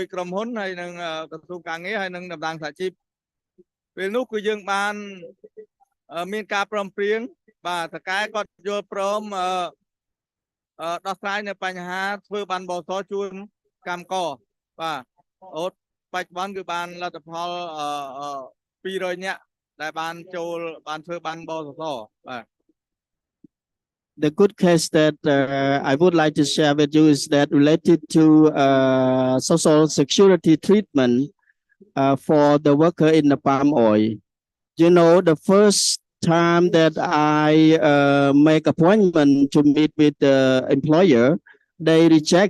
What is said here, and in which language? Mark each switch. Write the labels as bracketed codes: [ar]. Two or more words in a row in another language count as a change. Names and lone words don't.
[km] ក្រុមហ៊ុនហើយនឹងក្រសួងការងារហើយនឹងតំណាងសហជីពពេលនោះគឺយើងបានមានការព្រមព្រៀងបាទតកែគាត់យល់ព្រមដោះស្រាយនៅបញ្ហាធ្វើបានបសជូនកម្មករបាទអូតបច្ចុប្បន្នគឺបានលទ្ធផល200នាក់ដែលបានចូលបានធ្វើបានបសបាទ [en] The good case that I would like to share with you is that related to social security treatment for the worker in the palm oil. You know, the first time that I make appointment to meet with the employer, they reject.